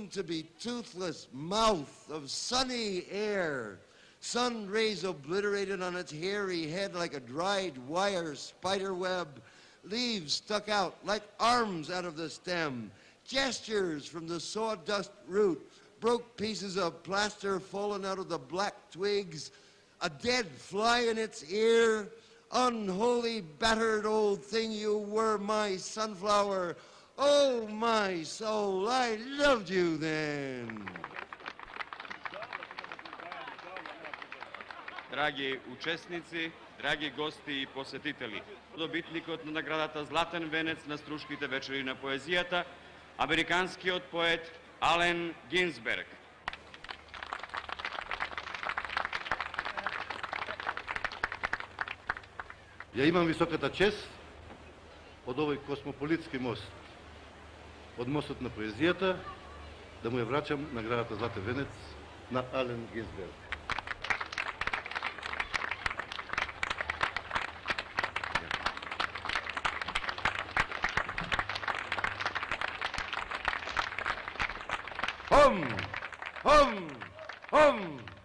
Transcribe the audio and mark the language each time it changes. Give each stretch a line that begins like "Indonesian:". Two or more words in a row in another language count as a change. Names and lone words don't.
English: to be toothless mouth of sunny air, sun rays obliterated on its hairy head like a dried wire spider web, leaves stuck out like arms out of the stem, gestures from the sawdust root, broke pieces of plaster fallen out of the black twigs, a dead fly in its ear, unholy battered old thing you were, my sunflower. Oh, my soul, I loved you then.
Macedonian: Драги учесници, драги гости и посетители, добитникот на наградата Златен венец на Струшките вечери на поезијата, американскиот поет Ален Гинзберг. Ја имам високата чест од овој космополитски мост, од мостот на поезијата, да му ја врачам наградата Златен венец на Ален Гинзберг. Hum, hum, hum.